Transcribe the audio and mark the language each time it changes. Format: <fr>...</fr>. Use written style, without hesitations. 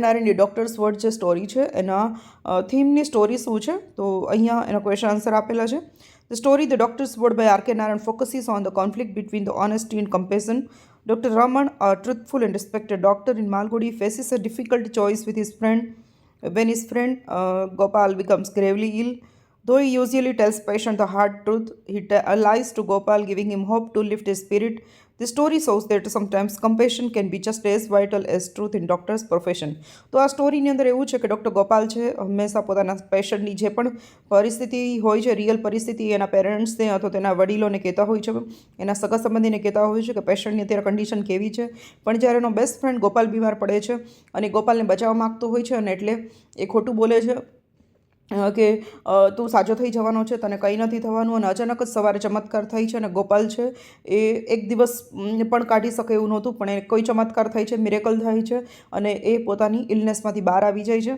<gu>નારાયણની doctors word જે story છે એના થીમની સ્ટોરી શું છે, તો અહીંયા એનો ક્વેશ્ચન આન્સર આપેલા છે.</gu> <en>The story The Doctor's Word by R.K. Narayan focuses on the conflict between the honesty and compassion. Dr. Raman, a truthful and respected doctor in Malgudi, faces a difficult choice with his friend when his friend Gopal becomes gravely ill. Though he usually tells patient the hard truth, he lies to Gopal, giving him hope to lift his spirit. The story shows that sometimes compassion can be just as vital as truth in doctor's profession.</en> <gu>તો આ સ્ટોરીની અંદર એવું છે કે doctor Gopal છે હંમેશા પોતાના પેશન્ટની જે પણ પરિસ્થિતિ હોય છે, રિયલ પરિસ્થિતિ એના પેરેન્ટ્સને અથવા તેના વડીલોને કહેતા હોય છે, એના સગા સંબંધીને કહેતા હોય છે કે પેશન્ટની અત્યારે કન્ડિશન કેવી છે. પણ જ્યારે એનો બેસ્ટ ફ્રેન્ડ ગોપાલ બીમાર પડે છે અને ગોપાલને બચાવવા માગતો હોય છે અને એટલે એ ખોટું બોલે છે કે તું સાજો થઈ જવાનો છે, તને કંઈ નથી થવાનું, અને અચાનક જ સવારે ચમત્કાર થાય છે અને ગોપાલ છે એ એક દિવસ પણ કાઢી શકે એવું નહોતું, પણ એ કોઈ ચમત્કાર થાય છે, મિરેકલ થાય છે અને એ પોતાની ઇલનેસમાંથી બહાર આવી જાય છે.</gu>